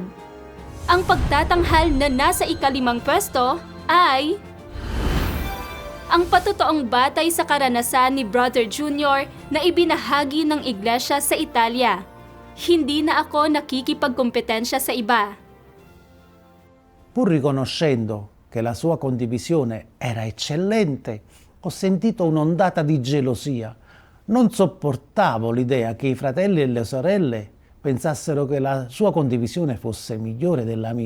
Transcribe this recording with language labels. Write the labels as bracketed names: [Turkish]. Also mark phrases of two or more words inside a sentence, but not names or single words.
[Filipino] Ang pagtatanghal na nasa ika-5 pwesto ay ang patutoong batay sa karanasan ni Brother Junior na ibinahagi ng iglesia sa Italia. Hindi na ako nakikipagkompetensya sa iba. [Italian] Pur riconoscendo che la sua condivisione era eccellente, ho sentito un'ondata di gelosia. Non sopportavo l'idea che i fratelli e le sorelle pensassero che la sua condivisione fosse migliore della mia.